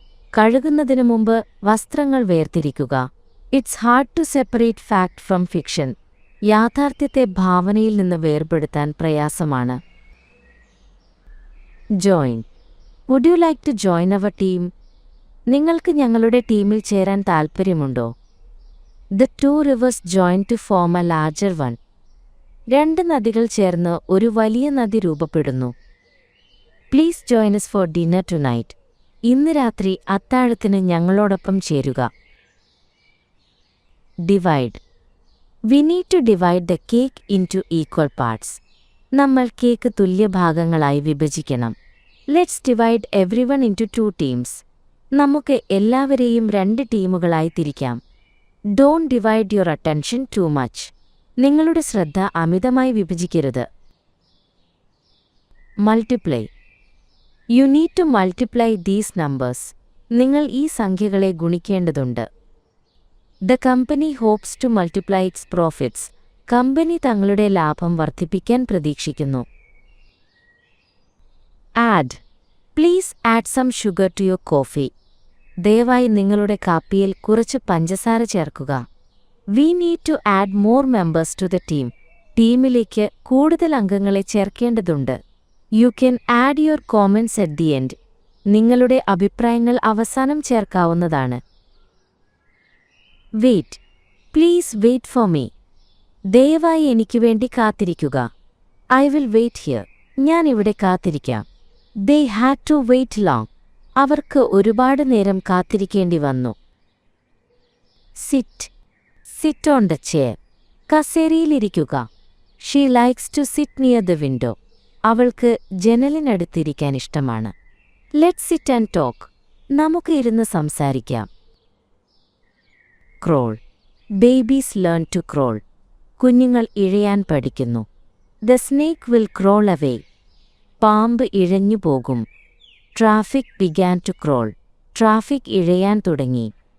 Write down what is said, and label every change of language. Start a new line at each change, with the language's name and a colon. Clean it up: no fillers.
Malayalam: കഴുകുന്നതിനു മുമ്പ് വസ്ത്രങ്ങൾ വേർതിരിക്കുക.
English: It's hard to separate fact from fiction.
Malayalam: യാഥാർത്ഥ്യത്തെ ഭാവനയിൽ നിന്ന് വേർപെടുത്താൻ പ്രയാസമാണ്.
English: Join. Would you like to join our team?
Malayalam: നിങ്ങൾക്ക് ഞങ്ങളുടെ ടീമിൽ ചേരാൻ താൽപ്പര്യമുണ്ടോ?
English: The two rivers join to form a larger one.
Malayalam: രണ്ട് നദികൾ ചേർന്ന് ഒരു വലിയ നദി രൂപപ്പെടുന്നു.
English: Please join us for dinner tonight.
Malayalam: ഇന്ന് രാത്രി അത്താഴത്തിന് ഞങ്ങളോടൊപ്പം ചേരുക.
English: Divide. We need to divide the cake into equal parts.
Malayalam: നമ്മൾ കേക്ക് തുല്യ ഭാഗങ്ങളായി വിഭജിക്കണം.
English: Let's divide everyone into 2 teams.
Malayalam: നമുക്ക് എല്ലാവരെയും 2 ടീമുകളായി തിരിക്കാം.
English: Don't divide your attention too much.
Malayalam: നിങ്ങളുടെ ശ്രദ്ധ അമിതമായി വിഭജിക്കരുത്.
English: Multiply. You need to multiply these numbers.
Malayalam: നിങ്ങൾ ഈ സംഖ്യകളെ ഗുണിക്കേണ്ടതുണ്ട്.
English: The company hopes to multiply its profits.
Malayalam: Company തങ്ങളുടെ ലാഭം വർദ്ധിപ്പിക്കാൻ പ്രതീക്ഷിക്കുന്നു.
English: Add. Please add some sugar to your coffee.
Malayalam: ദയവായി നിങ്ങളുടെ കാപ്പിയിൽ കുറച്ച് പഞ്ചസാര ചേർക്കുക.
English: We need to add more members to the team.
Malayalam: ടീമിലേക്ക് കൂടുതൽ അംഗങ്ങളെ ചേർക്കേണ്ടതുണ്ട്.
English: You can add your comments at the end.
Malayalam: നിങ്ങളുടെ അഭിപ്രായങ്ങൾ അവസാനം ചേർക്കാവുന്നതാണ്.
English: Wait. Please wait for me.
Malayalam: ദയവായി എനിക്ക് വേണ്ടി കാത്തിരിക്കുക.
English: I will wait here.
Malayalam: ഞാൻ ഇവിടെ കാത്തിരിക്കാം.
English: They had to wait long.
Malayalam: അവർക്ക് ഒരുപാട് നേരം കാത്തിരിക്കേണ്ടി വന്നു.
English: Sit. Sit on the chair.
Malayalam: കസേരയിലിരിക്കുക.
English: She likes to sit near the window.
Malayalam: അവൾക്ക് ജനലിനടുത്തിരിക്കാൻ ഇഷ്ടമാണ്.
English: Let's sit and talk.
Malayalam: നമുക്ക് ഇരുന്ന് സംസാരിക്കാം.
English: Crawl. Babies learn to crawl.
Malayalam: കുഞ്ഞുങ്ങൾ ഇഴയാൻ പഠിക്കുന്നു.
English: The snake will crawl away.
Malayalam: പാമ്പ് ഇഴഞ്ഞു പോകും.
English: Traffic began to crawl.
Malayalam: Traffic ഇഴയാൻ തുടങ്ങി.